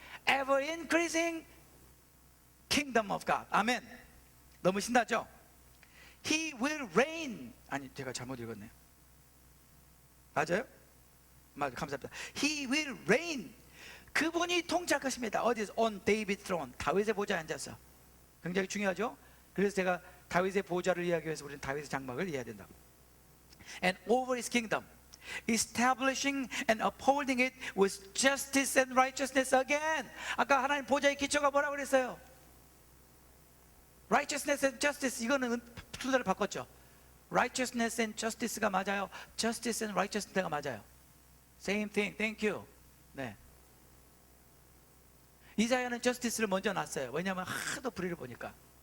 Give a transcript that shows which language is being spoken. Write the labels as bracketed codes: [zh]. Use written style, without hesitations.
[en] Ever increasing kingdom of God. [ko] 아멘. 너무 신나죠? [en] He will reign. [ko] 아니, 제가 잘못 읽었네요. 맞아요? 맞아요. 감사합니다. [en] He will reign. [ko] 그분이 통치할 것입니다. 어디서? [en] On David's throne. [ko] 다윗의 보좌에 앉아서. 굉장히 중요하죠? 그래서 제가 다윗의 보좌를 이해하기 위해서 우리는 다윗의 장막을 이해해야 된다. [en] And over his kingdom, establishing and upholding it with justice and righteousness again. [ko] 아까 하나님 보좌의 기초가 뭐라고 그랬어요? [en] Righteousness and justice. [ko] 이거는 순서를 바꿨죠. [en] Righteousness and justice가 [ko] 맞아요. [en] Justice and righteousness가 맞아요. Same thing. Thank you. 네. [ko] 이사야는 justice를 먼저 놨어요. 왜냐하면 하도 불의를 보니까.